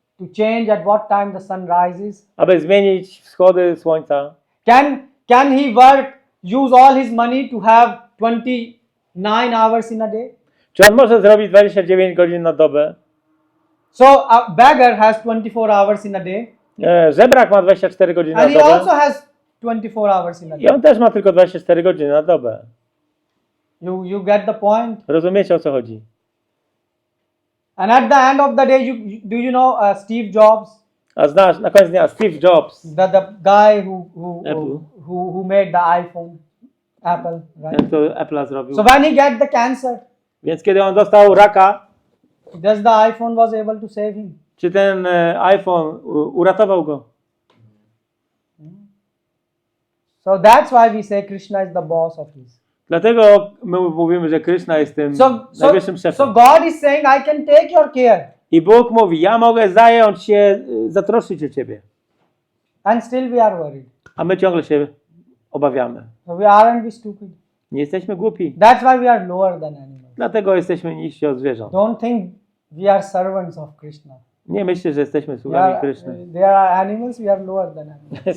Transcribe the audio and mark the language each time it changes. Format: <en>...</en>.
<en>to change at what time the sun rises?</en> <pl>aby zmienić wschody słońca?</pl> <en>Can he use all his money to have 29 hours in a day?</en> <pl>Czy on może zrobić 29 godzin na dobę?</pl> <en>So a beggar has 24 hours in a day,</en> <pl>Żebrak ma 24 godziny na</pl> <en>and he also</en> <pl>dobę.</pl> <en>has 24 hours in a I day.</en> <pl>on też ma tylko 24 godziny na dobę.</pl> <en>You get the point?</en> <pl>Rozumiecie, o co chodzi?</pl> <en>And at the end of the day, do you know Steve Jobs?</en> <pl>A znasz, na koniec dnia Steve Jobs,</pl> <en>the guy Apple. who made the iPhone, Apple, right?</en> <pl>ten, co Apple'a zrobił.</pl> <en>So when he got the cancer,</en> <pl>Więc kiedy on dostał raka,</pl> <en>just the iPhone was able to save him.</en> <pl>czy ten iPhone uratował go?</pl> <en>So that's why we say Krishna is the boss of his.</en> <pl>Dlatego my mówimy, że Krishna jest tym najwyższym szefem.</pl> <en>So God is saying, I can take your care.</en> <pl>I Bóg mówi, ja mogę zająć się, zatroszczyć o ciebie.</pl> <en>And still we are worried.</en> <pl>A my ciągle się obawiamy.</pl> <en>So aren't we stupid?</en> <pl>Nie jesteśmy głupi.</pl> <en>That's why we are lower than animals.</en> <pl>Dlatego jesteśmy niżsi od zwierząt.</pl> <en>Don't think we are servants of Krishna.</en> <pl>Nie myślcie, że jesteśmy sługami Kryszny.</pl> <en>There are animals, we are lower than animals.</en>